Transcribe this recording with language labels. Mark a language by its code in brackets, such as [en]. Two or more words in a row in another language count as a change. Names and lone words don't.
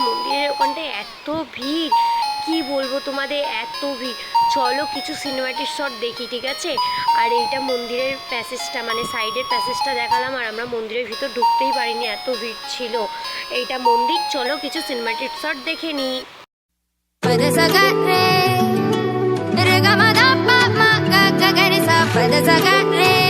[bn] মন্দিরের ওখানটায় এত ভিড়, কি বলবো তোমাদের, এত ভিড়। চলো কিছু [en] cinematic shot [bn] দেখি, ঠিক আছে। আর এইটা মন্দিরের প্যাসেজটা, মানে সাইডের প্যাসেজটা দেখালাম, আর আমরা মন্দিরের ভিতর ঢুকতেই পারিনি, এত ভিড় ছিল। এইটা মন্দির, চলো কিছু [en] cinematic shot [bn] দেখে নিই। Pada sa gare, re ga ma da pa ma ga ga ga re sa. Pada sa gare.